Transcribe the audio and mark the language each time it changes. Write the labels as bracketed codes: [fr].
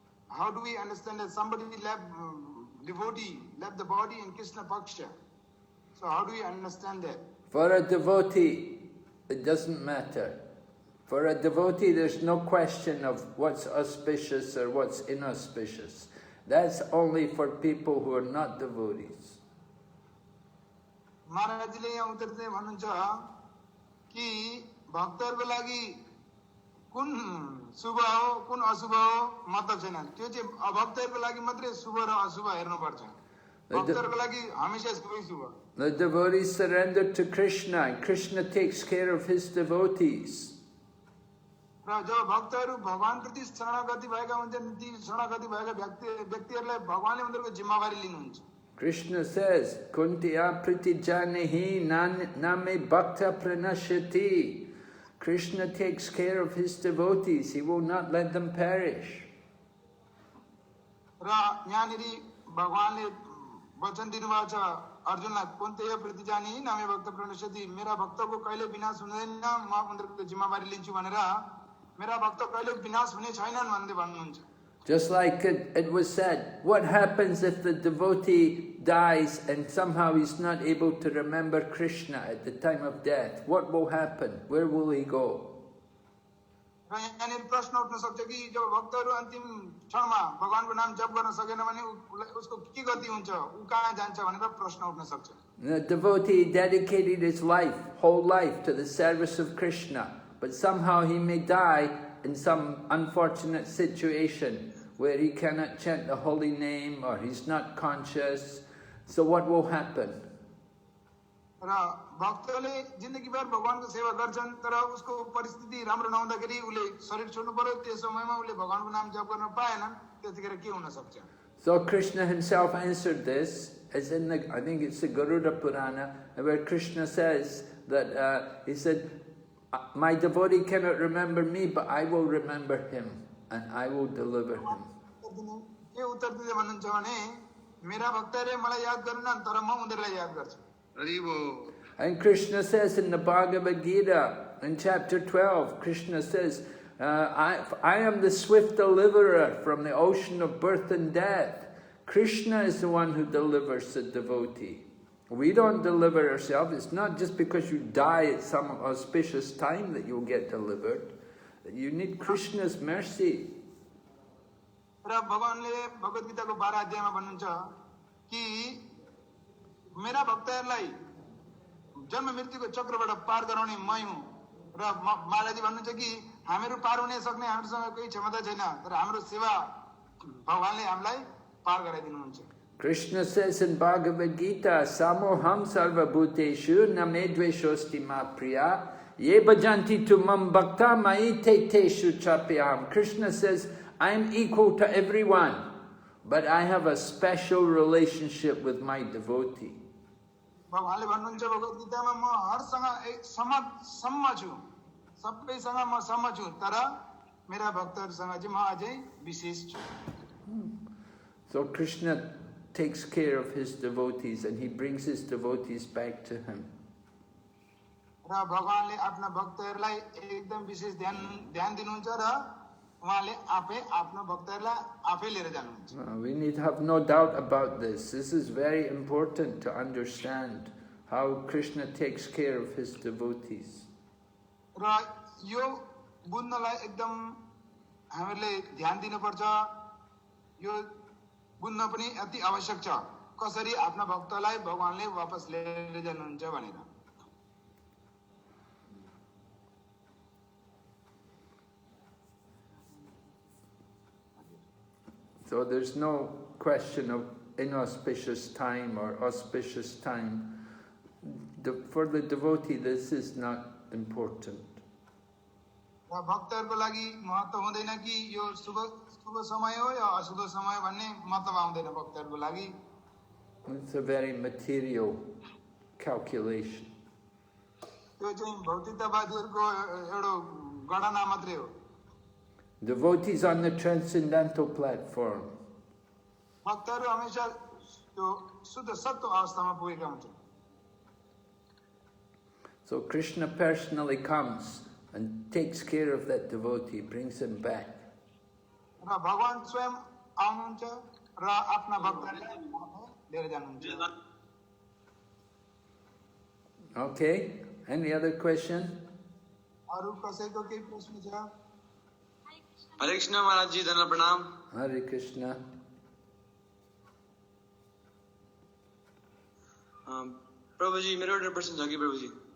[en] How do we understand that somebody left, devotee left the body in Krishna Paksha? So how do we understand that? For a devotee, it doesn't matter. For a devotee, there's no question of what's auspicious or what's inauspicious. That's only for people who are not devotees. [ne] महाराजले यहाँ उत्तर चाहिँ भन्नुहुन्छ कि भक्तहरूको लागि कुन शुभ हो कुन अशुभ हो मतलब छैन, त्यो चाहिँ अभक्तहरूको लागि मात्रै शुभ र अशुभ हेर्नुपर्छ, भक्तहरूको लागि हमेशा सबै शुभ। [en] The devotees surrender to Krishna, and Krishna takes care of his devotees. [ne] र जब भक्तहरू भगवानप्रति शरणागति भएका हुन्छन्, ती शरणागति भएका व्यक्तिहरूलाई भगवानले उनीहरूको जिम्मेवारी लिनुहुन्छ। [en] Krishna says, [sa] Kuntiya pritijanehi name bhakta pranashyati. [en] Krishna takes care of his devotees. He will not let them perish. [ne] र यहाँनिर भगवानले वचन दिनुभएको छ अर्जुनलाई, [sa] कुन्तेय प्रतिजानी नामे भक्त प्रणश्यति, [ne] मेरा भक्तको कहिले विनाश हुँदैन, म उनीहरूको जिम्मेवारी लिन्छु भनेर, मेरा भक्त कहिले विनाश हुने छैनन् भन्दै भन्नुहुन्छ। [en] Just like it was said, what happens if the devotee dies and somehow he's not able to remember Krishna at the time of death? What will happen? Where will he go? [ne] र यहाँनिर प्रश्न उठ्न सक्छ कि जब भक्तहरू अन्तिम क्षणमा भगवानको नाम जप गर्न सकेन भने उसको के गति हुन्छ, ऊ कहाँ जान्छ भनेर प्रश्न उठ्न सक्छ। [en] The devotee dedicated his life, whole life, to the service of Krishna, but somehow he may die in some unfortunate situation where he cannot chant the holy name or he's not conscious. So what will happen? [ne] र भक्तले जिन्दगीभर भगवानको सेवा गर्छन् तर उसको परिस्थिति राम्रो नहुँदाखेरि उसले शरीर छोड्नु पर्यो, त्यस समयमा उसले भगवानको नाम जप गर्न पाएनन्, त्यतिखेर के हुन सक्छ? [en] So Krishna himself answered this, as in the, I think it's the Garuda Purana, where Krishna says that, he said, my devotee cannot remember me, but I will remember him, and I will deliver him. [ne] के उत्तर दिँदै भन्नुहुन्छ भने मेरा भक्तले मलाई याद गर्दैनन् तर म उनीहरूलाई याद गर्छु। [en] And Krishna says in the Bhagavad Gita, in chapter 12, Krishna says, I am the swift deliverer from the ocean of birth and death. Krishna is the one who delivers the devotee. We don't deliver ourselves. It's not just because you die at some auspicious time that you'll get delivered. You need Krishna's mercy. [ne] र भगवानले भगवत गीताको 12 अध्यायमा भन्नुहुन्छ कि मेरा भक्तहरूलाई जन्म मृत्युको चक्रबाट पार गराउने मै हुँ। र महाराजजी भन्नुहुन्छ कि हामीहरू पार हुन सक्ने हामीसँग कुनै क्षमता छैन, तर हाम्रो सेवा भगवानले हामीलाई पार गराइदिनुहुन्छ। [en] Krishna says in Bhagavad Gita, [sa] Samoham sarva bhuteshu name dveshosti ma priya ye bhajanti tu mam bhakta mai te teshu chapyam. [en] Krishna says, I am equal to everyone, but I have a special relationship with my devotee. [ne] भगवानले भन्नुहुन्छ भगवत गीतामा म हरसँग सम्म छु, सबैसँग म सम्म छु, तर मेरा भक्तहरूसँग चाहिँ म अझै विशेष छु। [en] So Krishna takes care of his devotees and he brings his devotees back to him. [ne] र भगवानले आफ्ना भक्तहरूलाई एकदम विशेष ध्यान दिनुहुन्छ र उहाँले आफै आफ्नो भक्तहरूलाई आफै लिएर जानुहुन्छ। [en] We need to have no doubt about this. This is very important to understand how Krishna takes care of his devotees. [ne] र र यो बुझ्नलाई एकदम हामीले ध्यान दिनुपर्छ। यो बुझ्न पनि अति आवश्यक छ कसरी आफ्ना भक्तलाई भगवानले वापस लिएर जानुहुन्छ भनेर। [en] So there's no question of inauspicious time or auspicious time. For the devotee, this is not important. [ne] र भक्तहरुको लागि महत्त्व हुँदैन कि यो शुभ समय हो या अशुभ समय भन्ने मतलब आउँदैन भक्तहरुको लागि। [en] It's a very material calculation. [ne] त्यो चाहिँ भौतिकतावादीहरुको एउटा गणना मात्रै हो। [en] Devotees on the transcendental platform. [ne] भक्तहरु हमेशा त्यो शुद्ध सत्व अवस्थामा पुगेका हुन्छन्। [en] So Krishna personally comes and takes care of that devotee, brings him back. [ne] र भगवान स्वयं आउनुहुन्छ र आफ्ना भक्तहरूलाई लिएर जानुहुन्छ। [en] Okay, any other question? [ne] अरु कसैको केही प्रश्न छ? हरे कृष्ण महाराज जी, धन्यवाद प्रणाम। [sa] Hare Krishna. [ne] प्रभु जी, मेरो एउटा प्रश्न छ कि प्रभु जी।